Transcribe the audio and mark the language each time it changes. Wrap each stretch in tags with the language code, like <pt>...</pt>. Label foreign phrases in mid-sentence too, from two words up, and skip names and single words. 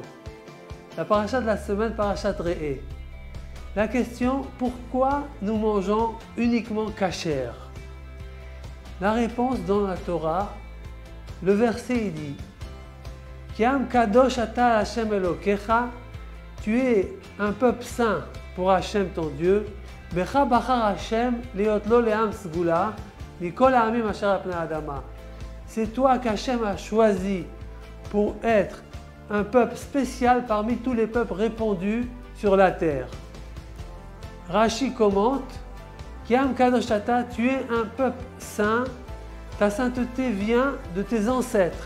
<fr>La paracha de la semaine, parachat Re'eh. La question, pourquoi nous mangeons uniquement kasher? La réponse dans la Torah, le verset il dit</fr> <he>כי עם קדוש אתה השם אלקיך,</he> <fr>tu es un peuple saint pour Hashem ton Dieu.</fr> <he>בך בחר השם להיות לו לעם סגלה מכל העמים אשר על פני האדמה.</he> <fr>C'est toi qu'Hashem a choisi pour être un peuple spécial parmi tous les peuples répandus sur la terre. Rashi commente</fr> <he>כי עם קדוש אתה,</he> <fr>tu es un peuple saint, ta sainteté vient de tes ancêtres.</fr>